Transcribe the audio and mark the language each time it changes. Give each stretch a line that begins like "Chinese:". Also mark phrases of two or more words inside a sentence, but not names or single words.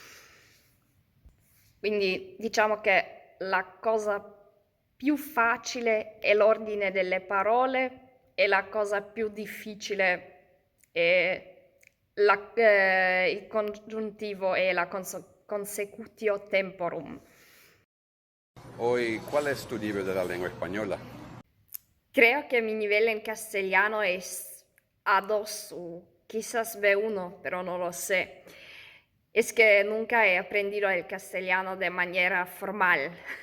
Italian: Quindi diciamo che la cosa più facile è l'ordine delle parole e la cosa più difficile è il congiuntivo e la
Latin: consecutio temporum.
Spanish: Hoy, ¿cuál es tu nivel de la lengua española? Creo que mi nivel en castellano es A2 o quizás B1, pero no lo sé. Es que nunca he aprendido el castellano de manera formal.